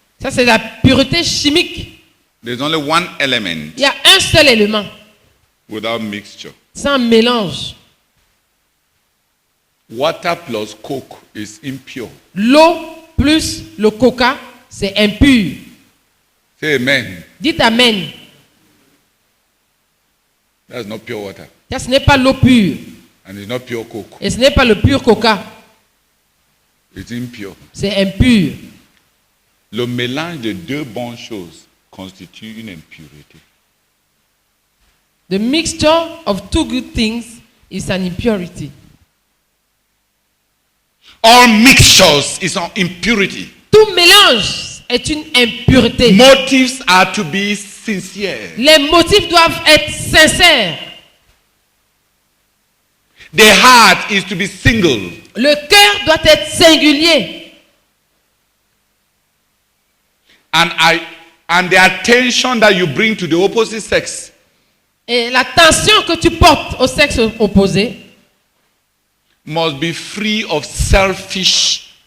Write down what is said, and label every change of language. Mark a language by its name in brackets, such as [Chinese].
[French] Ça, c'est la pureté chimique. [English] There's only one element [French] Il y a un seul élément, [English] without mixture. [French] sans mélange. [English] Water plus coke is impure. [French] L'eau plus le coca, c'est impur. [English] Say amen. [French] Dites amen. [English] That's not pure water. [French] Ça, ce n'est pas l'eau pure. [English] And it's not pure coke. [French] Et ce n'est pas le pur coca. [English] It's impure. [French] C'est impur. Le mélange de deux bonnes choses constitue une impureté. [English] The mixture of two good things is an impurity. All mixtures is an impurity. [French] Tout mélange est une impureté. [English] Motives are to be sincere. [French] Les motifs doivent être sincères. [English] The heart is to be single. [French] Le cœur doit être singulier. [English] And the attention that you bring to the opposite sex [French] Et l'attention que tu portes au sexe opposé [English] must be free of selfishness